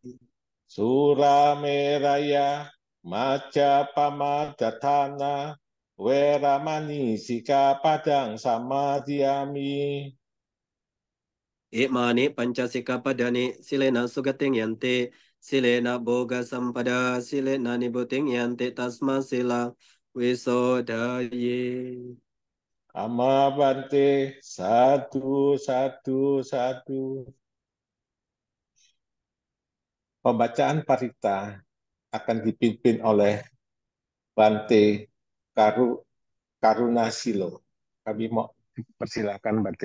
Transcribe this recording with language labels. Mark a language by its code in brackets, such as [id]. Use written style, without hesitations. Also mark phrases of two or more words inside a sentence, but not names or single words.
[pi] Surameraya maca pamadatthana weramani sikkhapadang samadhiyami. Imani pancasikkhapadani silena sugating yante silena boga sampada silena nibuting yante tasma sila wisodaye. Ama bante, [id] satu. Pembacaan parita akan dipimpin oleh Bante Karunasilo. Kami mau persilakan Bante.